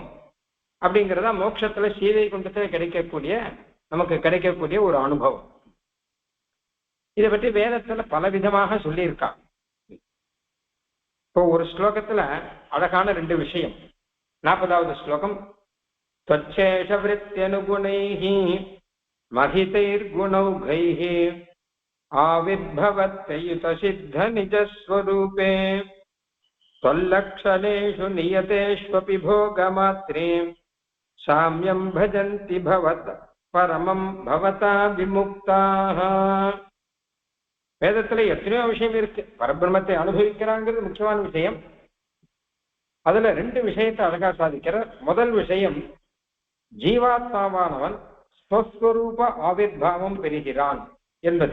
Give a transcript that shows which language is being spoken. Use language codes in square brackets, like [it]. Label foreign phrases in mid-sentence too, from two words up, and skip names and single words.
[ta] அப்படிங்கிறதா மோட்சத்துல ஸ்ரீவைகுண்டத்துல நமக்கு கிடைக்கக்கூடிய ஒரு அனுபவம். இதை பற்றி வேதத்துல பலவிதமாக சொல்லியிருக்கா. இப்போ ஒரு ஸ்லோகத்துல அழகான 2 விஷயம். 40வது ஸ்லோகம், [sa] त्वच्छेष वृत्त्यनुगुणैः महितैर्गुणौघैः आविर्भवत्ययुतसिद्धनिजस्वरूपे त्वल्लक्षणेषु नियतेष्वपि भोगमात्रे साम्यं भजन्ति भवत् परमं भवता विमुक्ताः. [ta] வேதத்துல எத்தனையோ விஷயம் இருக்கு. பரபிரம்மத்தை அனுபவிக்கிறாங்கிறது முக்கியமான விஷயம். அதுல 2 விஷயத்தை அழகா சாதிக்கிற. முதல் விஷயம், ஜீவாத்மாவானவன் ஸ்வஸ்வரூப ஆவிர்பாவம் பெறுகிறான் என்பது.